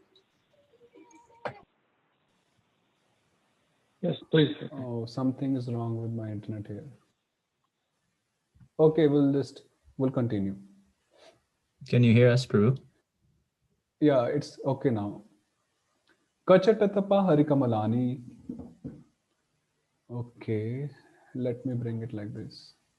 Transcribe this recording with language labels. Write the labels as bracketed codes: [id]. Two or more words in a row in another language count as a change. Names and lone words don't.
[en] Yes, please. Oh, something is wrong with my internet here. Okay, we'll continue. Can you hear us, Prabhu? Yeah, it's okay now. [sa] Kha-cha-ṭha-tha-phā hari-kamalāni. [en] Okay, let me bring it like this.